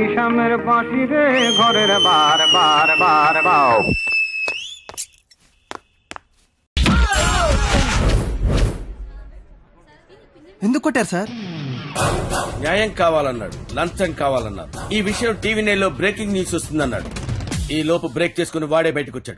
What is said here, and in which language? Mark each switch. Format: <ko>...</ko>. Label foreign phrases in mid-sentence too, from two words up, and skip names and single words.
<bn>গ্রামের বাঁশি রে ঘরের বার বার বার বাও।</bn> <te>ఎందుకు కొట్టారు సార్? న్యాయం కావాలన్నాడు, లంచం కావాలన్నాడు. ఈ విషయం టీవీ నైన్లో బ్రేకింగ్ న్యూస్ వస్తుందన్నాడు. ఈ లోపు బ్రేక్ చేసుకుని వాడే బయటకు వచ్చాడు.</te>